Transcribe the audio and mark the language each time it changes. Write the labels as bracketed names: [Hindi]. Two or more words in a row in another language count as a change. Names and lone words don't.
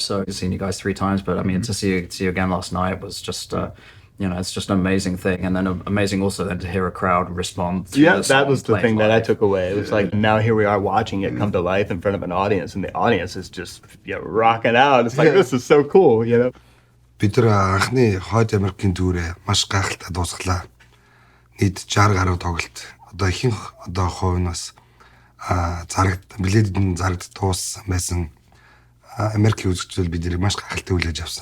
[English] So I've seen you guys 3 times, but I mean, to see you again last night was just. It's just an amazing thing, and then amazing also then to hear a crowd respond. That was the thing that I took away. It was like, now here we are watching it come to life in front of an audience, and the audience is just rocking out. It's like, this is so cool, [Mongolian] Бид нар анхны Хойд Америкийн түүрээ маш гайхалтай дуусглаа. Нийт 60 гаруй тоглолт. Одоо ихэнх хувь нь бас билетийн зарагд дууссан байсан. Америкийн үзэгчдэл бид нарыг маш гайхалтай хүлээж авсан.